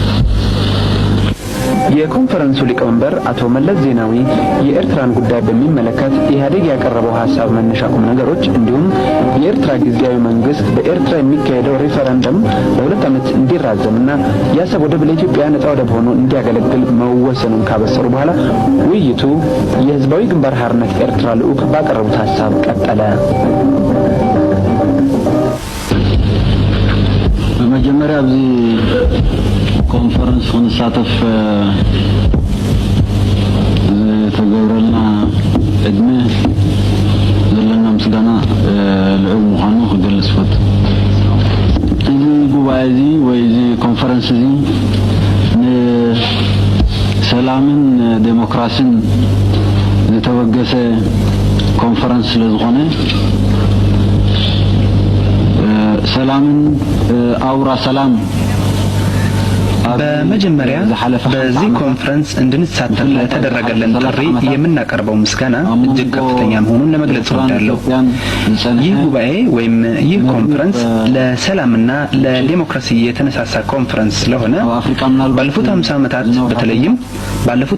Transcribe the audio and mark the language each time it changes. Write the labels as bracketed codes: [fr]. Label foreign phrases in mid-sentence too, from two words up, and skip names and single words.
[am] የኮንፈረንሱ ሊቀመንበር አቶ መለስ ዜናዊ የኤርትራን ጉዳይ በሚመለከት ኢህአዴግ ያቀረበው ሐሳብ መነሻ ቁም ነገሮች እንዲሁም የኤርትራ ጊዜያዊ መንግስት በኤርትራ የሚካሄደው ሬፈረንደም ለ2 ዓመት እንዲራዘምና የአሰብ ወደብ ለኢትዮጵያ ነጻ ወደብ ሆኖ እንዲያገለግል መወሰኑን ካበሰሩ በኋላ ውይይቱ የህዝባዊ ግንባር ሓርነት ኤርትራ ልዑክ ባቀረቡት ሐሳብ ቀጠለ። [ti] በመጀመሪያ ኮንፈረንስ ونሳተፍ ተገብረልና እድሜ ዘለና ምስጋና ልዑል ምዃኑ ክገልጽ ፈት እዚ ጉባኤ እዚ ወይ እዚ ኮንፈረንስ እዚ ንሰላምን ዴሞክራሲን ዝተወገሰ ኮንፈረንስ ስለዝኾነ ሰላምን አውራ ሰላም [am] በመጀመሪያ በዚህ ኮንፈረንስ እንድንሳተፍ ለተደረገልን ጥሪ የምናቀርበው ምስጋና እጅግ ከፍተኛ መሆኑን ለመግለጽ እወዳለሁ። ይህ ጉባኤ ወይም ይህ ኮንፈረንስ ለሰላምና ለዲሞክራሲ የተነሳሳ ኮንፈረንስ ስለሆነ ባለፉት 50 ዓመታት በተለይም ባለፉት